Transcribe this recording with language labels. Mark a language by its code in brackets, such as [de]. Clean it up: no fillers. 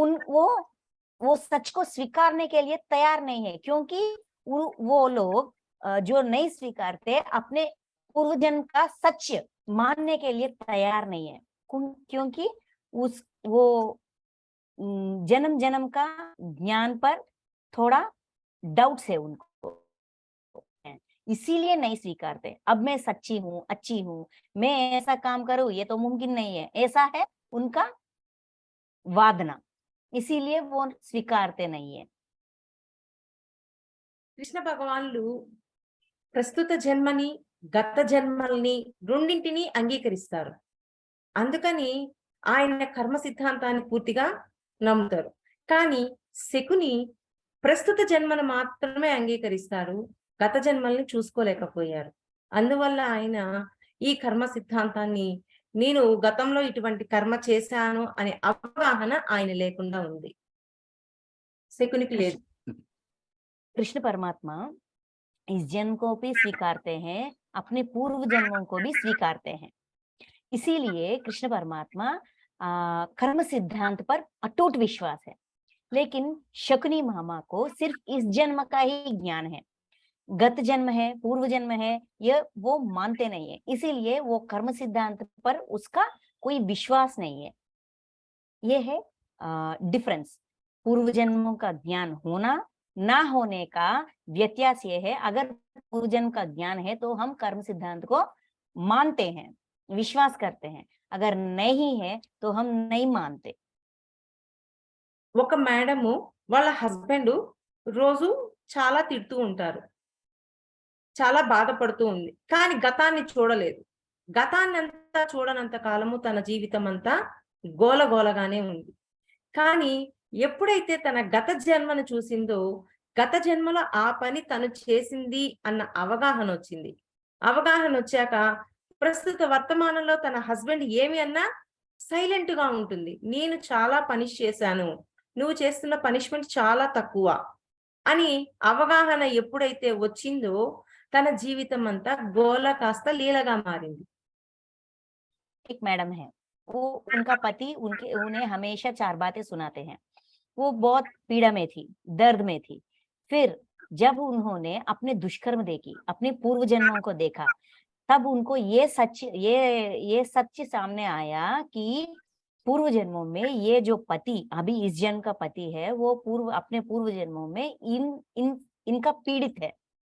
[hi] वो सच को स्वीकारने के लिए तैयार नहीं है, क्योंकि वो लोग जो नहीं स्वीकारते अपने पूर्व जन्म का सच मानने के लिए तैयार नहीं है, क्योंकि वो जन्म का ज्ञान पर थोड़ा डाउट्स है उनको, इसीलिए नहीं स्वीकारते। अब मैं सच्ची हूँ, अच्छी हूँ, मैं ऐसा काम करूँ, ये तो मुमकिन नहीं है, ऐसा है उनका वादना, इसीलिए वो स्वीकारते नहीं है। [te] కృష్ణ భగవానులు ప్రస్తుత జన్మని, గత జన్మల్ని రెండింటినీ అంగీకరిస్తారు. అందుకని ఆయన కర్మ సిద్ధాంతాన్ని పూర్తిగా నమ్ముతారు. కానీ శకుని ప్రస్తుత జన్మను మాత్రమే అంగీకరిస్తారు, గత జన్మల్ని చూసుకోలేకపోయారు. అందువల్ల ఆయన ఈ కర్మ సిద్ధాంతాన్ని నేను గతంలో ఇటువంటి కర్మ చేశాను అనే అవగాహన ఆయన లేకుండా ఉంది. శకునికి లేదు. [hi] कृष्ण परमात्मा इस जन्म को भी स्वीकारते हैं, अपने पूर्व जन्मों को भी स्वीकारते हैं। इसीलिए कृष्ण परमात्मा कर्म सिद्धांत पर अटूट विश्वास है। लेकिन शकुनी मामा को सिर्फ इस जन्म का ही ज्ञान है, गत जन्म है, पूर्व जन्म है, ये वो मानते नहीं है। इसीलिए वो कर्म सिद्धांत पर उसका कोई विश्वास नहीं है। ये है डिफरेंस। पूर्व जन्मों का ज्ञान होना ना होने का व्यत्यास ये है। अगर पूर्व जन्म का ज्ञान है तो हम कर्म सिद्धांत को मानते हैं, विश्वास करते हैं। अगर नहीं है तो हम नहीं मानते। [te] ఒక మేడము వాళ్ళ హస్బెండ్ రోజు చాలా తిడుతూ ఉంటారు, చాలా బాధపడుతూ ఉంది, కానీ గతాన్ని చూడలేదు. గతాన్ని అంతా చూడనంత కాలము తన జీవితం అంతా గోలగోలగానే ఉంది. కానీ ఎప్పుడైతే తన గత జన్మను చూసిందో, గత జన్మలో ఆ పని తను చేసింది అన్న అవగాహన వచ్చింది. అవగాహన వచ్చాక ప్రస్తుత వర్తమానంలో తన హస్బెండ్ ఏమి అన్నా సైలెంట్ గా ఉంటుంది. నేను చాలా పనిష్ చేశాను, నువ్వు చేస్తున్న పనిష్మెంట్ చాలా తక్కువ అని అవగాహన ఎప్పుడైతే వచ్చిందో తన జీవితం అంతా గోల కాస్త లీలగా మారింది. [hi] एक मैडम है, वो उनका पति उन्हें हमेशा 4 बातें सुनाते हैं। वो बहुत पीड़ा में थी, दर्द में थी। फिर जब उन्होंने अपने दुष्कर्म देखी, अपने पूर्व जन्मों को देखा, तब उनको ये सच सामने आया कि पूर्व जन्मों में ये जो पति अभी इस जन्म का पति है, वो अपने पूर्व जन्मों में इनका पीड़ित है।